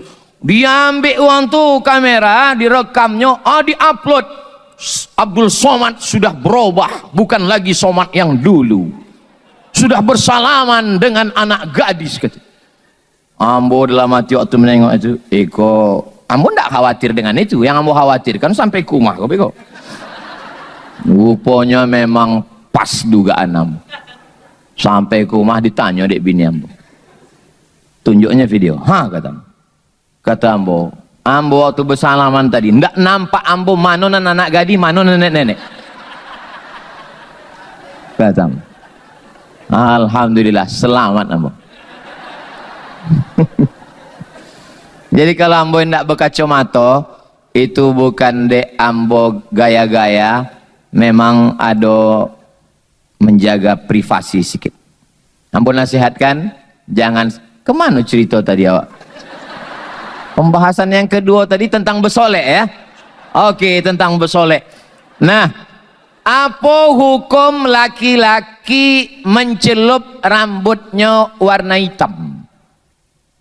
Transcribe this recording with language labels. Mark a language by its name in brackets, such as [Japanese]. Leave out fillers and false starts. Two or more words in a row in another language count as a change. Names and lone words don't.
[Indonesian] Diambil uang tuh kamera, direkamnya, diupload. Abdul Somad sudah berubah, bukan lagi Somad yang dulu. Sudah bersalaman dengan anak gadis kata. Ambo dalam hati waktu menengok itu, Eko, ambo tidak khawatir dengan itu. Yang ambo khawatirkan sampai kumah kok Eko. Rupanya memang pas dugaan ambo. Sampai kumah ditanya dek bini ambo. Tunjuknya video. Kata ambo. Kata ambo, ambo waktu bersalaman tadi tidak nampak ambo mana anak gadis, mana nenek-nenek. Kata ambo. Alhamdulillah selamat ambo. Jadi kalau ambo tidak berkacamata itu bukan dek ambo gaya-gaya, memang ada menjaga privasi sedikit. Ambo nasihatkan jangan kemana cerita tadi awak. Pembahasan yang kedua tadi tentang bersolek ya. Oke, tentang bersolek. Nah, apa hukum laki-laki mencelup rambutnya warna hitam?